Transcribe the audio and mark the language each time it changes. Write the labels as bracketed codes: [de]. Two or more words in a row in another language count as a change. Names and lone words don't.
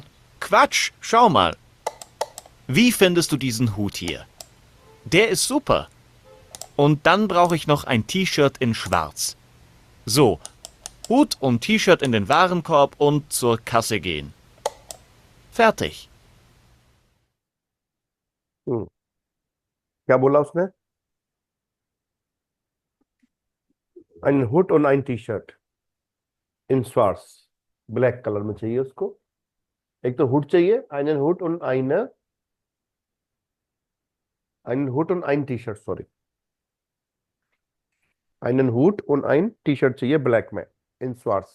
[de] Quatsch, schau mal. Wie findest du diesen Hut hier? Der ist super. Und dann brauche ich noch ein T-Shirt in Schwarz. So, Hut und T-Shirt in den Warenkorb und zur Kasse gehen. Fertig. [hi] क्या बोला उसने? [de] ein Hut und ein T-Shirt in schwarz, [en] black color [hi] में चाहिए उसको। एक तो हुड चाहिए, [de] einen Hut und einen Hut und ein T-Shirt, सॉरी, einen Hut und ein T-Shirt [hi] चाहिए ब्लैक में, [de] इन schwarz।